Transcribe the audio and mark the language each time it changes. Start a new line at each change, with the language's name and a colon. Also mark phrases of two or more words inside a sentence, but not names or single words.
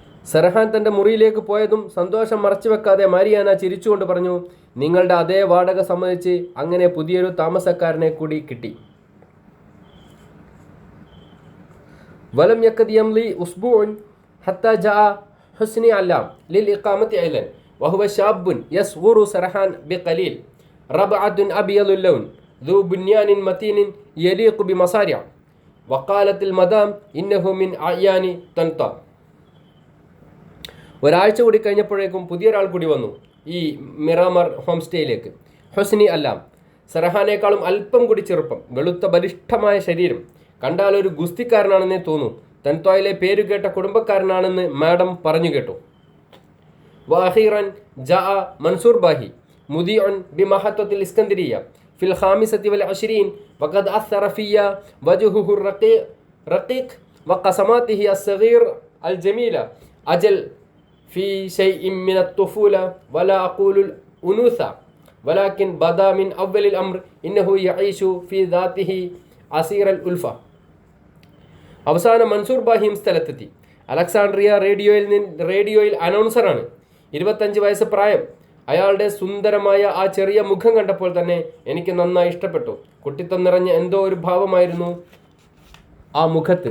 Malayalam: സെർഹാൻ തൻ്റെ മുറിയിലേക്ക് പോയതും സന്തോഷം മറച്ചുവെക്കാതെ മാരിയാന ചിരിച്ചുകൊണ്ട് പറഞ്ഞു, നിങ്ങളുടെ അതേ വാടക സമ്മതിച്ച് അങ്ങനെ പുതിയൊരു താമസക്കാരനെ കൂടി കിട്ടി.
Arabic: ولم يكد يملي أسبوع حتى جاء حسني علام للإقامة أيضا وهو شاب يصغر سرحان بقليل ربعة أبيض اللون ذو بنيان متين يليق بمصارع وقالت المدام إنه من أعيان طنطا.
Malayalam: ഒരാഴ്ച കൂടി കഴിഞ്ഞപ്പോഴേക്കും പുതിയൊരാൾ കൂടി വന്നു ഈ മിറാമർ ഹോം സ്റ്റേയിലേക്ക്. ഹുസ്നി അല്ലാം, സെർഹാനേക്കാളും അല്പം കൂടി ചെറുപ്പം, വെളുത്ത ബലിഷ്ഠമായ ശരീരം, കണ്ടാൽ ഒരു ഗുസ്തിക്കാരനാണെന്നേ തോന്നൂ. തൻത്വായിലെ പേരുകേട്ട കുടുംബക്കാരനാണെന്ന് മാഡം പറഞ്ഞു കേട്ടു.
Arabic: وأخيرا جاء منصور باهي مذيع بمحطة الإسكندرية في الخامسة والعشرين وقد أثر فيا وجهه الرقيق وقسماته الصغير الجميلة أجل في شيء من الطفولة ولا أقول الأنوثة ولكن بدا من أول الأمر إنه يعيش في ذاته عسير الألفة.
Malayalam: അവസാനം മൻസൂർ ബാഹിയും സ്ഥലത്തെത്തി. അലക്സാണ്ട്രിയ റേഡിയോയിൽ അനൗൺസറാണ്. 25 വയസ്സ് പ്രായം. അയാളുടെ സുന്ദരമായ ആ ചെറിയ മുഖം കണ്ടപ്പോൾ തന്നെ എനിക്ക് നന്നായി ഇഷ്ടപ്പെട്ടു. കുട്ടിത്തം നിറഞ്ഞ എന്തോ ഒരു ഭാവമായിരുന്നു ആ മുഖത്ത്.